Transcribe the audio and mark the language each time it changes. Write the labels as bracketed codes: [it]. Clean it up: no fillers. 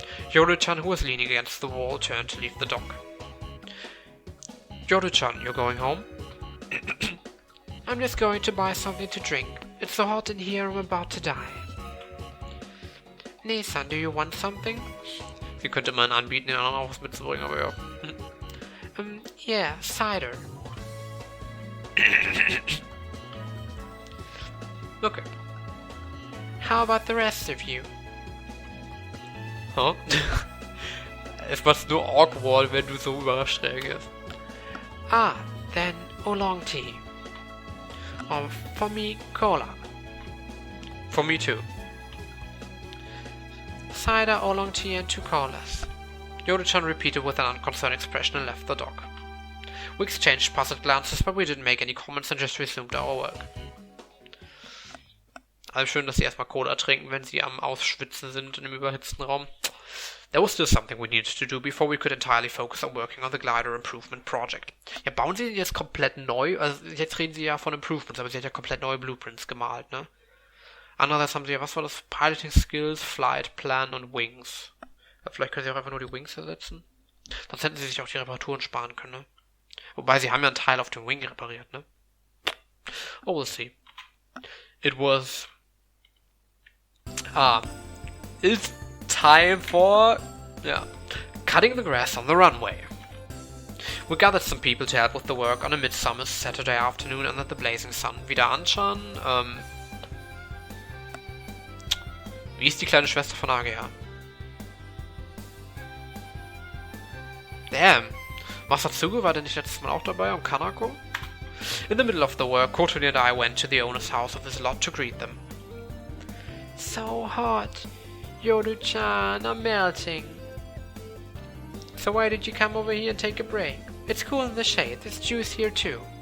[en] Yoru-chan, who was leaning against the wall, turned to leave the dock. Yoru-chan, you're going home? I'm just going to buy something to drink. It's so hot in here, I'm about to die. Nee-san, do you want something? [de] Wie könnte man anbieten, den anderen auch was mitzubringen, aber ja. [en] Yeah, cider. Okay. How about the rest of you? [de] Huh? Es macht's nur awkward, wenn du so überrascht reagierst. [en] Ah, then oolong tea. For me, cola. For me too. Cider, oolong tea and 2 colas. Yoru-chan repeated with an unconcerned expression and left the dock. We exchanged puzzled glances, but we didn't make any comments and just resumed our work. [de] Also schön, dass sie erstmal Cola trinken, wenn sie am Ausschwitzen sind in einem überhitzten Raum. [en] There was still something we needed to do before we could entirely focus on working on the glider improvement project. [de] Ja, bauen sie den jetzt komplett neu? Also jetzt reden sie ja von Improvements, aber sie hat ja komplett neue Blueprints gemalt, ne? Andererseits haben sie ja, was war das? Piloting Skills, Flight, Plan und Wings. Ja, vielleicht können sie auch einfach nur die Wings ersetzen. Sonst hätten sie sich auch die Reparaturen sparen können, ne? Wobei, sie haben ja einen Teil auf dem Wing repariert, ne? [en] Oh, we'll see. It was... it's time for... yeah. Cutting the grass on the runway. We gathered some people to help with the work on a midsummer Saturday afternoon under the blazing sun. [de] Wieder anschauen, wie ist die kleine Schwester von AGH? Damn! Masatsugu war der nicht letztes Mal auch dabei und Kanako? [en] In the middle of the work, Kotori and I went to the owner's house of his lot to greet them. So hot! Yoru-chan, I'm melting. So why did you come over here and take a break? It's cool in the shade, there's juice here too.